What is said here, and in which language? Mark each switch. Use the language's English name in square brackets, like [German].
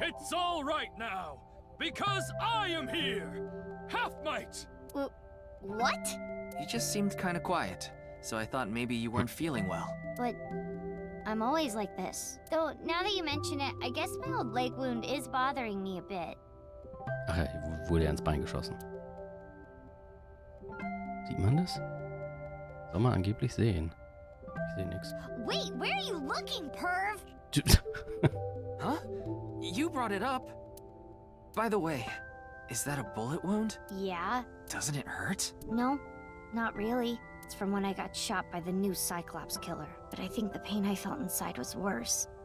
[English] It's all right now, because I am here! Half-Might! What? You just seemed kind of quiet, so I thought maybe you weren't feeling well. But I'm always like this. Though, now that you mention it, I guess my old leg wound is bothering me a bit. [German] Ach ja, wurde er ins Bein geschossen. Sieht man das? Soll man angeblich sehen. Ich sehe nichts. [English] Wait, where are you looking, perv? Huh? You brought it up. By the way, is that a bullet wound? Yeah. Doesn't it hurt? No, not really. It's from when I got shot by the new Cyclops killer. But I think the pain I felt inside was worse.